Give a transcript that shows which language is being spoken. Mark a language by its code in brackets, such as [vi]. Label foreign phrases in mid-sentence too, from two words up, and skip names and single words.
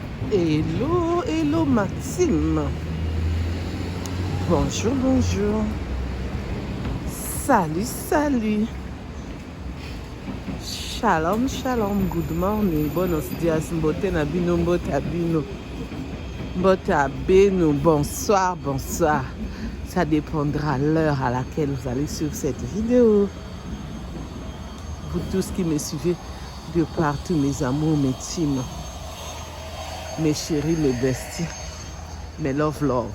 [en] Hello, hello Maxime. [fr] Bonjour, bonjour. Salut, salut. [he] שלום, שלום. [en] Good morning. [es] Buenos dias. [ln] Mbote na bino, mbote abino. Mbote abeno. [fr] Bonsoir, bonsoir. Ça dépendra de l'heure à laquelle vous allez suivre cette vidéo. Vous tous qui me suivez de partout, mes amours, mes teams, mes chéris, mes besties, mes love.